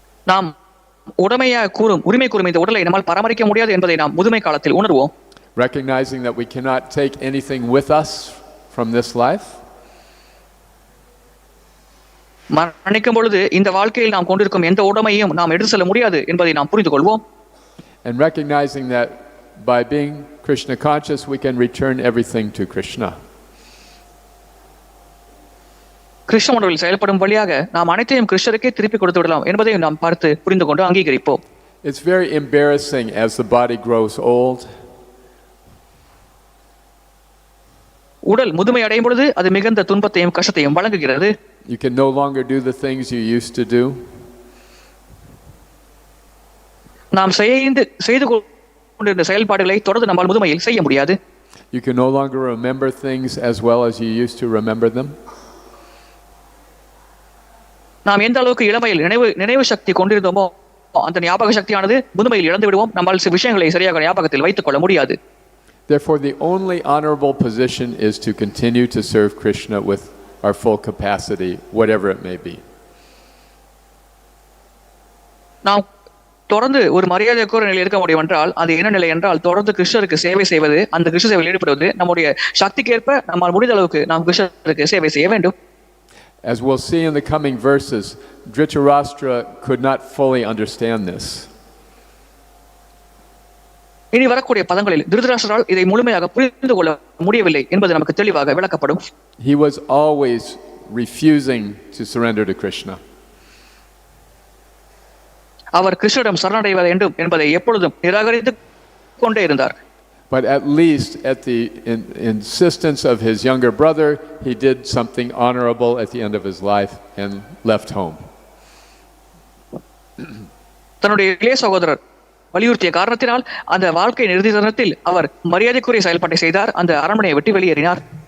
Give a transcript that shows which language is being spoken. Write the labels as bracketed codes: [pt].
[ta] நாம் உரிமை கூறும் இந்த உடலை நம்மால் பராமரிக்க முடியாது என்பதை நாம் முதுமை காலத்தில் உணர்வோம். [en] Recognizing that we cannot take anything with us from this life. [ta] மரணிக்கும் பொழுது இந்த வாழ்க்கையில் நாம் கொண்டிருக்கும் எந்த உடைமையும் நாம் எடுத்து செல்ல முடியாது என்பதை நாம் புரிந்து கொள்வோம். [en] And recognizing that by being Krishna conscious we can return everything to Krishna. [ta] Krishna உணர்வில் செயல்படும் வழியாக நாம் அனைத்தையும் கிருஷ்ணருக்கே திருப்பி கொடுத்து விடலாம் என்பதையும் நாம் பார்த்து புரிந்து கொண்டு அங்கீகரிப்போம். [en] It's very embarrassing as the body grows old. [ta] உடல் முதுமை அடையும் பொழுது அது மிகுந்த துன்பத்தையும் கஷ்டத்தையும் வழங்குகிறது. [en] You can no longer do the things you used to do. [ta] நாம் செய்து கொண்டிருந்த செயல்பாடுகளை தொடர்ந்து நம்மால் முதுமையில் செய்ய முடியாது. [en] You can no longer remember things as well as you used to remember them. [ta] நாம் எந்த அளவுக்கு இளமையில் நினைவு சக்தி கொண்டிருந்தோமோ அந்த ஞாபக சக்தியானது முதுமையில் இழந்து விடுவோம். நம்மால் சில விஷயங்களை சரியாக ஞாபகத்தில் வைத்துக் கொள்ள முடியாது. [en] Therefore, the only honorable position is to continue to serve Krishna with our full capacity, whatever it may be. [ta] நாம் தொடர்ந்து ஒரு மரியாதைக்குரிய நிலையில் இருக்க முடியும் என்றால் அது என்ன நிலை என்றால் தொடர்ந்து கிருஷ்ணருக்கு சேவை செய்வது, அந்த கிருஷ்ண சேவையில் ஈடுபடுவது, நம்முடைய சக்திக்கேற்ப நம்மால் முடிந்த அளவுக்கு நாம் கிருஷ்ணருக்கு சேவை செய்ய வேண்டும். [en] As we'll see in the coming verses, Dhṛtarāṣṭra could not fully understand this. [ta] இனி வரக்கூடிய பதங்களில் திருதராஷ்டிரால் இதை முழுமையாக புரிந்து கொள்ள முடியவில்லை என்பது நமக்கு தெளிவாக விளக்கப்படும். [en] He was always refusing to surrender to Krishna. [ta] அவர் கிருஷ்ணரிடம் சரணடைய வேண்டும் என்பதை எப்பொழுதும் நிராகரித்துக் கொண்டே இருந்தார். [en] But at least at the insistence of his younger brother, he did something honorable at the end of his life and left home. [ta] தன்னுடைய இளைய சகோதரர் வலியுறுத்திய காரணத்தினால் அந்த வாழ்க்கை இறுதி தருணத்தில் அவர் மரியாதைக்குரிய செயல்பாட்டை செய்தார், அந்த அரண்மனையை விட்டு வெளியேறினார்.